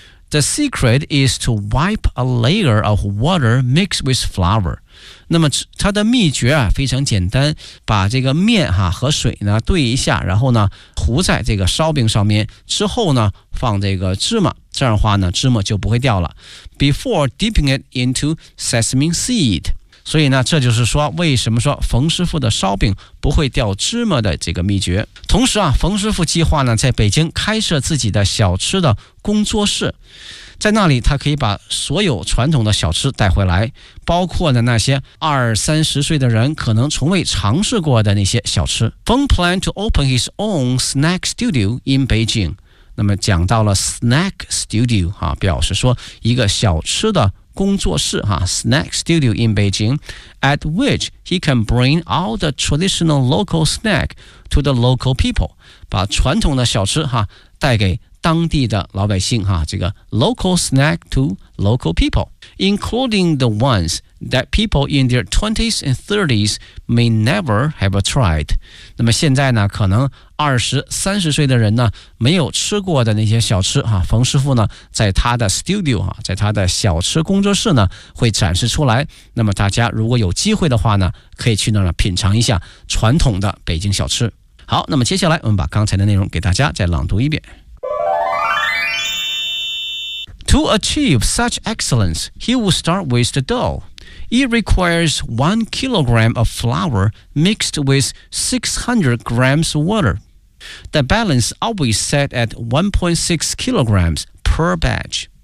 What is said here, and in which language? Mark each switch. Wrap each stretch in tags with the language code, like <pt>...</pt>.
<en>The secret is to wipe a layer of water mixed with flour.</en> <zh>那么它的秘诀啊非常简单，把这个面哈、啊、和水呢兑一下，然后呢糊在这个烧饼上面，之后呢放这个芝麻，这样的话呢芝麻就不会掉了。</zh> <en>Before dipping it into sesame seed.</en> <zh>所以呢这就是说为什么说冯师傅的烧饼不会掉芝麻的这个秘诀。同时啊，冯师傅计划呢在北京开设自己的小吃的工作室，在那里他可以把所有传统的小吃带回来，包括呢那些二三十岁的人可能从未尝试过的那些小吃。</zh> <en>冯 plan to open his own snack studio in Beijing，</en> <zh>那么讲到了</zh> <en>snack studio、啊、</en> <zh>表示说一个小吃的工作室、</zh> <en>啊、snack studio in Beijing， at which he can bring all the traditional local snack to the local people，</en> <zh>把传统的小吃、啊、带给当地的老百姓、啊、这个</zh> <en>local snack to local people， including the ones that people in their 20s and 30s may never have tried。</en> <zh>那么现在呢可能二十三十岁的人呢没有吃过的那些小吃、啊、冯师傅呢在他的 studio、啊、在他的小吃工作室呢会展示出来，那么大家如果有机会的话呢可以去那儿品尝一下传统的北京小吃。好，那么接下来我们把刚才的内容给大家再朗读一遍。</zh> <en>To achieve such excellence, he will start with the dough. It requires 1 kilogram of flour mixed with 600 grams of water. The balance always set at 1.6 kilograms per batch.</en>